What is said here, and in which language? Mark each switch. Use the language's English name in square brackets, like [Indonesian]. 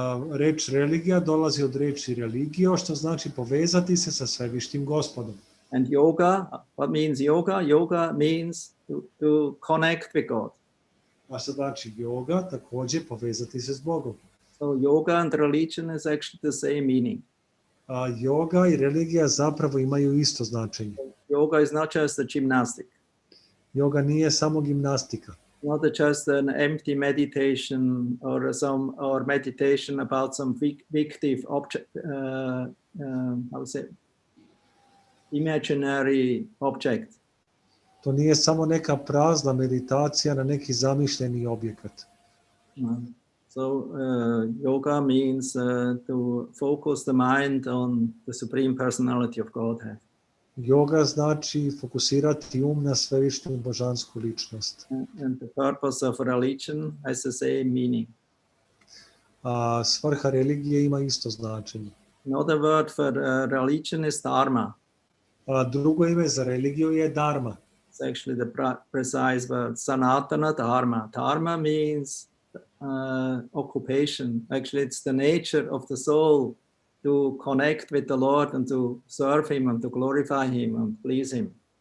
[Serbian] Reč religija dolazi od reči religio, što znači povezati se sa svevišnjim Gospodom. [English] And yoga, what means yoga? Yoga means to connect with God. [Serbian] A što znači yoga, također povezati se s Bogom. [English] So yoga and religion is actually the same meaning. [Serbian] Yoga i religija zapravo imaju isto značenje. [English] Yoga is not just a gymnastic. [Serbian] Yoga nije samo gimnastika. [English] not just an empty meditation or meditation about some fictive object, how to say, imaginary object. [Serbian] To nije samo neka prazna meditacija na neki zamišljeni objekat. [English] So yoga means to focus the mind on the Supreme Personality of Godhead. [Serbian] Yoga znači fokusirati na svevišnju božansku ličnost. [English] And the purpose of religion has the same meaning. [Serbian] A svrha religije ima isto značenje. [English] Another word for religion is dharma. [Serbian] A drugo ime za religiju je dharma. [English] It's actually the precise word, sanatana dharma. Dharma means occupation. Actually, it's the nature of the soul to connect with the Lord and to serve Him and to glorify Him and please Him.